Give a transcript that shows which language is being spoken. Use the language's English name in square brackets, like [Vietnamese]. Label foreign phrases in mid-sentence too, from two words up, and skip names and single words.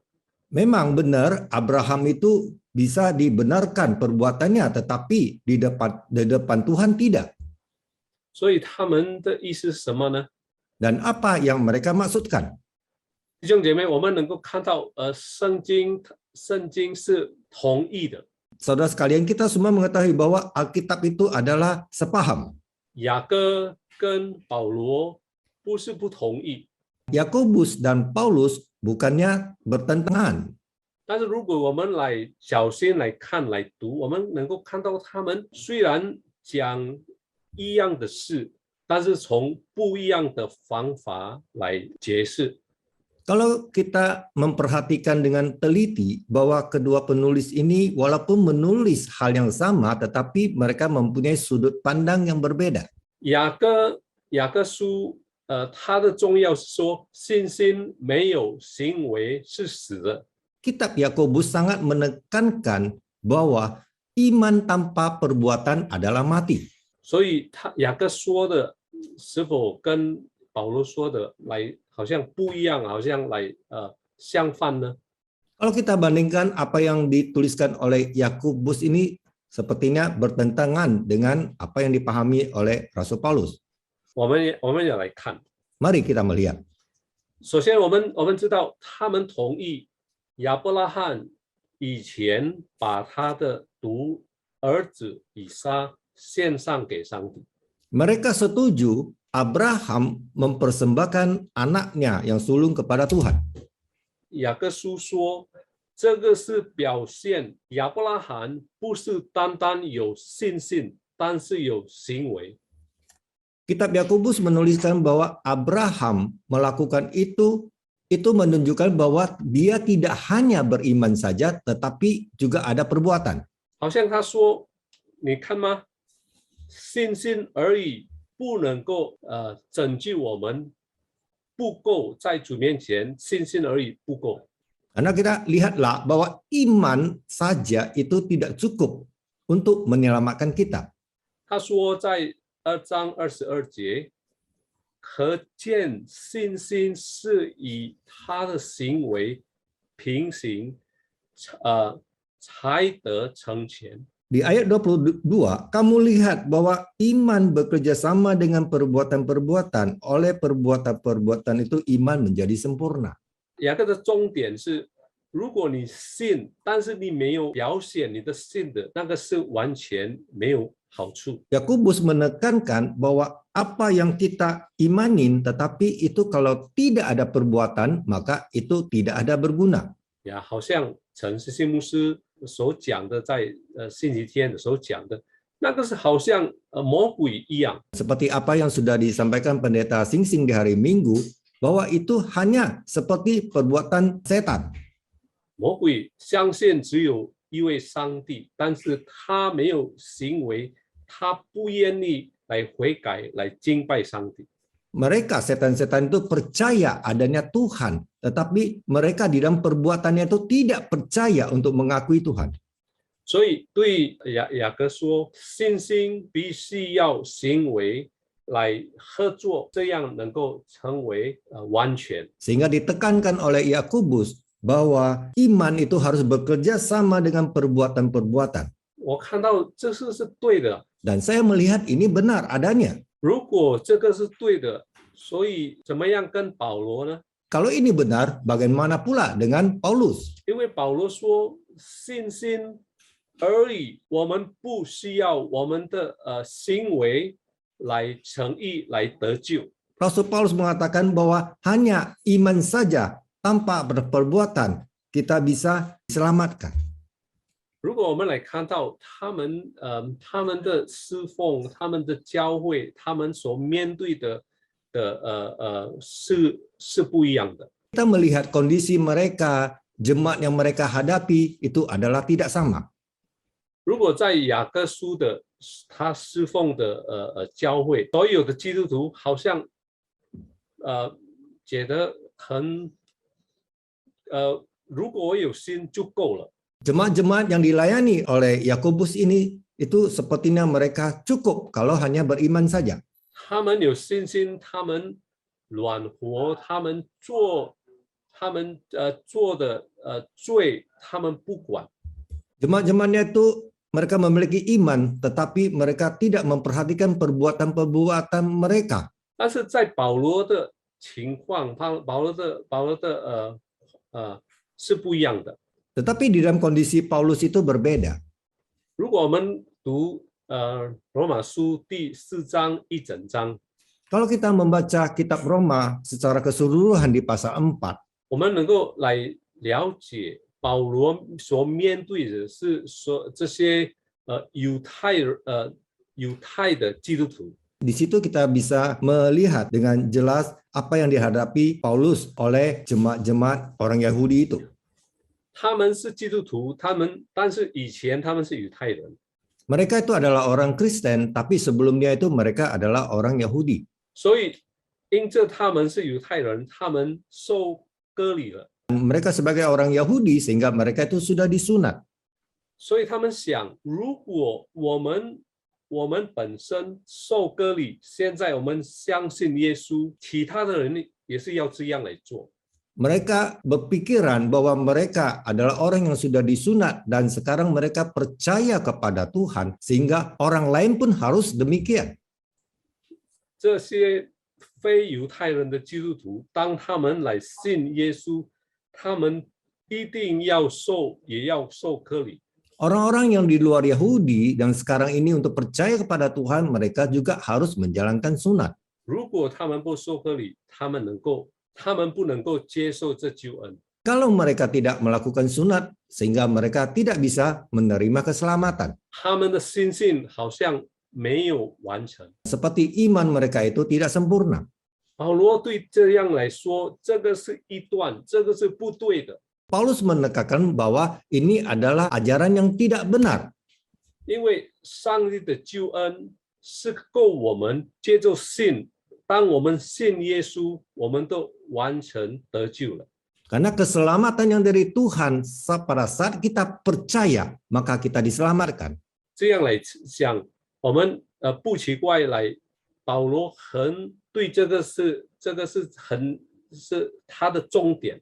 [Indonesian] Memang benar Abraham itu bisa dibenarkan perbuatannya, tetapi di depan Tuhan tidak. [Chinese] 所以他们的意思是什么呢？ [Indonesian] Dan apa yang mereka maksudkan? [Chinese] 弟兄姐妹，我们能够看到，圣经是同意的。 [Indonesian] Saudara sekalian, kita semua mengetahui bahwa Alkitab itu adalah sepaham. [Chinese] 雅各跟保罗不是不同意， [Indonesian] Yakobus dan Paulus bukannya bertentangan. [Chinese] 但是如果我们来小心来看来读，我们能够看到他们虽然讲一样的事，但是从不一样的方法来解释。 [Indonesian] Kalau kita memperhatikan dengan teliti bahwa kedua penulis ini walaupun menulis hal yang sama, tetapi mereka mempunyai sudut pandang yang berbeda. [Chinese] 雅各书，它的重要是说信心没有行为是死的。 [Indonesian] Kitab Yakobus sangat menekankan bahwa iman tanpa perbuatan adalah mati. [Chinese] 所以雅各说的是否跟保罗说的来好像不一样，好像来相反呢？ [Indonesian] Kalau kita bandingkan apa yang dituliskan oleh Yakobus ini sepertinya bertentangan dengan apa yang dipahami oleh Rasul Paulus. [Chinese] 我们也来看。 [Indonesian] Mari kita melihat. [Chinese] 首先，我们知道他们同意亚伯拉罕以前把他的独儿子以撒献上给上帝。 [Indonesian] Mereka setuju Abraham mempersembahkan anaknya yang sulung kepada Tuhan. [Chinese] 雅各书说，这个是表现亚伯拉罕不是单单有信心，但是有行为。 [Indonesian] Kitab Yakobus menuliskan bahwa Abraham melakukan itu menunjukkan bahwa dia tidak hanya beriman saja, tetapi juga ada perbuatan. [Chinese] 好像他说，你看吗？信心而已不能够拯救我们，不够，在主面前信心而已不够。 [Indonesian] Karena kita lihatlah bahwa iman saja itu tidak cukup untuk menyelamatkan kita. 他说在2章22节，可见信心是以他的行为平行，才得成全。 Di ayat 22, kamu lihat bahwa iman bekerja sama dengan perbuatan-perbuatan. Oleh perbuatan-perbuatan itu iman menjadi sempurna. [Chinese] 雅各的重点是，如果你信，但是你没有表现你的信的，那个是完全没有好处。 [Indonesian] Yakobus menekankan bahwa apa yang kita imanin, tetapi itu kalau tidak ada perbuatan, maka itu tidak ada berguna. [Chinese] 呀，好像陈世信牧师所讲的，在星期天的时候讲的，那个是好像魔鬼一样。 [Indonesian] Seperti apa yang sudah disampaikan pendeta Sing-Sing di hari Minggu, bahwa itu hanya seperti perbuatan setan. [Chinese] 魔鬼相信只有一位上帝，但是他没有行为，他不愿意来悔改，来敬拜上帝。 [Indonesian] Mereka setan-setan itu percaya adanya Tuhan, tetapi mereka di dalam perbuatannya itu tidak percaya untuk mengakui Tuhan. [Chinese] 所以对雅各说，信心必须要行为来合作，这样能够成为完全。 [Indonesian] Sehingga ditekankan oleh Yakobus bahwa iman itu harus bekerja sama dengan perbuatan-perbuatan. [Chinese] 我看到这是对的。 [Indonesian] Dan saya melihat ini benar adanya. [Chinese] 如果这个是对的，所以怎么样跟保罗呢？ [Indonesian] Kalau ini benar, bagaimana pula dengan Paulus? [Chinese] 因为保罗说，信心而已，我们不需要我们的行为来成义，来得救。 [Indonesian] Rasul Paulus mengatakan bahwa hanya iman saja tanpa perbuatan kita bisa diselamatkan. [Chinese] 如果我们来看到他们的侍奉、他们的教会、他们所面对的是不一样的。 [Indonesian] Kita melihat kondisi mereka, jemaat yang mereka hadapi itu adalah tidak sama. [Chinese] 如果在雅各书的他侍奉的教会，所有的基督徒好像觉得很如果我有心就够了。 [Indonesian] Jemaat-jemaat yang dilayani oleh Yakobus ini itu sepertinya mereka cukup kalau hanya beriman saja. [Chinese] 他们有信心，他们软活，他们做的罪，他们不管。 [Indonesian] Jemaat-jemaatnya itu mereka memiliki iman, tetapi mereka tidak memperhatikan perbuatan-perbuatan mereka. [Chinese] 但是在保罗的情况，保罗的是不一样的。 [Indonesian] Tetapi di dalam kondisi Paulus itu berbeda. [Chinese] 如果我们读罗马书第4章一整章， [Indonesian] Kalau kita membaca kitab Roma secara keseluruhan di pasal 4, [Chinese] 我们能够来了解保罗所面对的是说这些犹太的基督徒。 [Indonesian] di situ kita bisa melihat dengan jelas apa yang dihadapi Paulus oleh jemaat-jemaat orang Yahudi itu. [Chinese] 他们是基督徒，但是以前他们是犹太人。 [Indonesian] Mereka itu adalah orang Kristen, tapi sebelumnya itu mereka adalah orang Yahudi. [Chinese] 所以因着他们是犹太人，他们受割礼了。 [Indonesian] Mereka sebagai orang Yahudi sehingga mereka itu sudah disunat. [Chinese] 所以他们想，如果我们本身受割礼，现在我们相信耶稣，其他的人也是要这样来做。 [Indonesian] Mereka berpikiran bahwa mereka adalah orang yang sudah disunat dan sekarang mereka percaya kepada Tuhan sehingga orang lain pun harus demikian. [Chinese] 这些非犹太人的基督徒，当他们来信耶稣，他们一定要也要受割礼。 [Indonesian] Orang-orang yang di luar Yahudi dan sekarang ini untuk percaya kepada Tuhan, mereka juga harus menjalankan sunat. [Chinese] 如果他们不受割礼，他们不能够接受这救恩。 [Indonesian] Kalau mereka tidak melakukan sunat, sehingga mereka tidak bisa menerima keselamatan. [Chinese] 他们的心性好像没有完成。 [Indonesian] Seperti iman mereka itu tidak sempurna. [Chinese] 保罗对这样来说，这个是异端，这个是不对的。 [Indonesian] Paulus menekankan bahwa ini adalah ajaran yang tidak benar. [Chinese] 因为上帝的救恩是够我们接受信，当我们信耶稣，我们都完全得救了。 [Indonesian] Karena keselamatan yang dari Tuhan pada saat kita percaya, maka kita diselamatkan. [Chinese] 这样来想，我们不奇怪来，保罗对这个是他的重点。